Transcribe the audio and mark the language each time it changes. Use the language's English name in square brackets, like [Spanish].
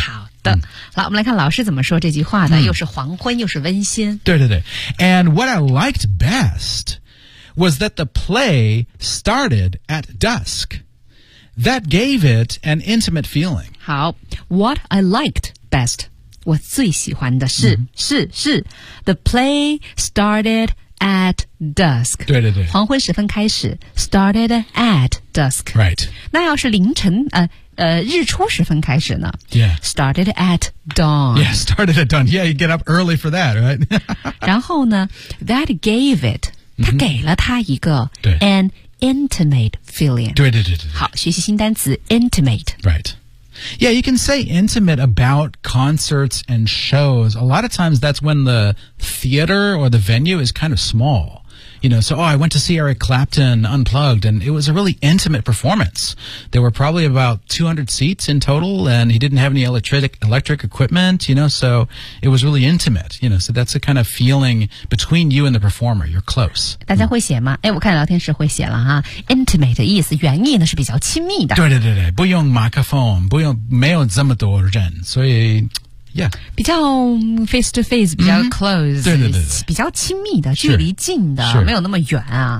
[Chinese] 好的，嗯，好，我们来看老师怎么说这句话呢？嗯，又是黄昏，又是温馨。 [English] 对对对 ，And what I liked best was that the play started at dusk. That gave it an intimate feeling. [Chinese] 好 ， [English] What I liked best. [Chinese] 我最喜欢的是，mm-hmm. [English] 是 The play started at dusk. [Chinese] 对对对，黄昏时分开始 [English] Started at dusk. Right. [Chinese] 那要是凌晨日出时分开始呢 [English] Yeah. Started at dawn. Yeah, started at dawn. Yeah, you get up early for that, right? [Chinese] 然后呢 [English] That gave it [Chinese] 它给了它一个 [English] An intimate feeling. [Chinese] 对对对 对好，学习新单词 intimate. [English] RightYeah, you can say intimate about concerts and shows. A lot of times that's when the theater or the venue is kind of small. You know, so, I went to see Eric Clapton Unplugged, and it was a really intimate performance. There were probably about 200 seats in total, and he didn't have any electric equipment, you know, so it was really intimate. You know, so that's the kind of feeling between you and the performer. You're close. [Chinese] 大家会写吗？哎，我看聊天室会写了哈。 Intimate 的意思，原意呢是比较亲密的。对对对对，不用麦克风，不用，没有这么多人，所以Yeah. 比较 [English] face to face, [Chinese] 比较 close,、 mm-hmm. 对对对对比较亲密的距离近的没有那么远啊。